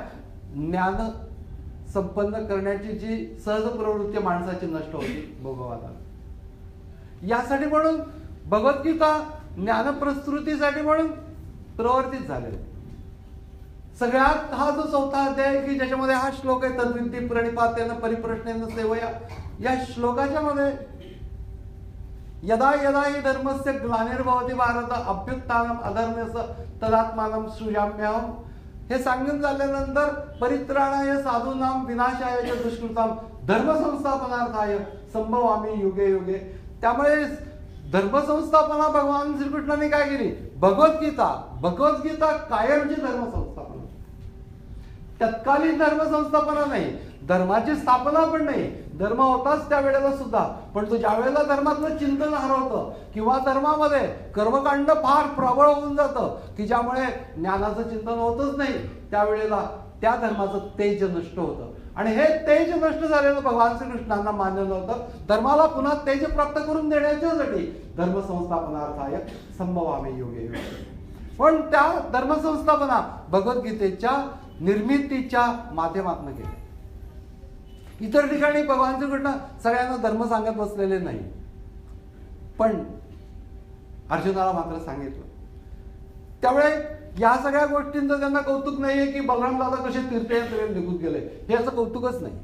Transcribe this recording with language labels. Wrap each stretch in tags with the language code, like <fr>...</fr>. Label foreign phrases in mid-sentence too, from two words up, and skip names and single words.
<mr>ज्ञान संपन्न करण्याची जी सहज प्रवृत्ती माणसाची नष्ट होती भोगवादाला. यासाठी म्हणून भगवद्गीता ज्ञानप्रस्तुतीसाठी म्हणून प्रवर्तित झाले. सगळ्यात हा जो चौथा अध्याय की ज्याच्यामध्ये हा श्लोक आहे,</mr> <sa>तद्विद्धी प्रणिपातेन परिप्रश्नेन सेवया,</sa> <mr>या श्लोकाच्या मध्ये</mr> <sa>यदा यदा हि धर्मस्य ग्लानिर्भवति भारत अभ्युत्थानम अधर्मस्य तदात्मानं सृजाम्यहम,</sa> <mr>हे सांगून झाल्यानंतर</mr> <sa>परित्राणाय साधूनाम विनाशाय च दुष्कृताम धर्मसंस्थापनार्थाय संभवामी युगे युगे.</sa> <mr>त्यामुळे धर्मसंस्थापना भगवान श्रीकृष्णाने काय केली? भगवद्गीता कायमची धर्मसंस्थापना, तत्कालीन धर्मसंस्थापना नाही, धर्माची स्थापना पण नाही. धर्म होताच त्या वेळेला सुद्धा, पण तो ज्या वेळेला धर्मातलं चिंतन हरवतं किंवा धर्मामध्ये कर्मकांड फार प्रबळ होऊन जातं की ज्यामुळे ज्ञानाचं चिंतन होतच नाही, त्यावेळेला त्या धर्माचं तेज नष्ट होतं. आणि हे तेज नष्ट झालेलं भगवान श्रीकृष्णांना मान्य नव्हतं. धर्माला पुन्हा तेज प्राप्त करून देण्याच्यासाठी</mr> <sa>धर्मसंस्थापनार्थाय संभवामी युगे युगे.</sa> <mr>पण त्या धर्मसंस्थापना भगवद्गीतेच्या निर्मितीच्या माध्यमातून केली. इतर ठिकाणी भगवान श्रीकृष्ण सगळ्यांना धर्म सांगत बसलेले नाही, पण अर्जुनाला मात्र सांगितलं. त्यामुळे या सगळ्या गोष्टींचं त्यांना कौतुक नाहीये की बलराम दादा कसे तीर्थयात्रेला निघून गेले, हे असं कौतुकच नाही.</mr>